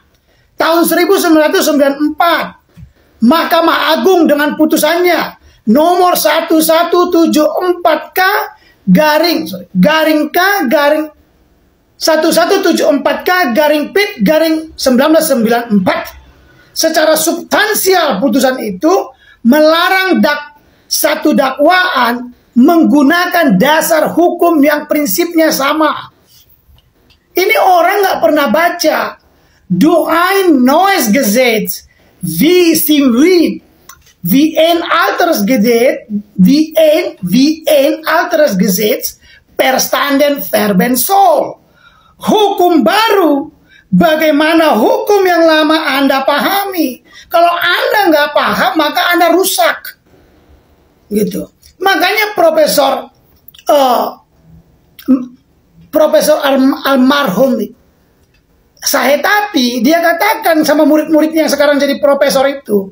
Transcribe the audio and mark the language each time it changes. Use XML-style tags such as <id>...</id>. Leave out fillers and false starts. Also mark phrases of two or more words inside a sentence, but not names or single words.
<id>Tahun 1994, Mahkamah Agung dengan putusannya nomor 1174K garing K garing 1174K garing PIT garing 1994 secara substansial putusan itu melarang satu dakwaan menggunakan dasar hukum yang prinsipnya sama. Ini orang nggak pernah baca.</id> <de>Do ein neues Gesetz wie ein alteres Gesetz, wie ein alteres Gesetz verstanden werden soll.</de> <id>Hukum baru, bagaimana hukum yang lama Anda pahami. Kalau Anda nggak paham, maka Anda rusak. Gitu. Makanya Profesor almarhum Sahetapi, dia katakan sama murid-muridnya yang sekarang jadi profesor itu.</id>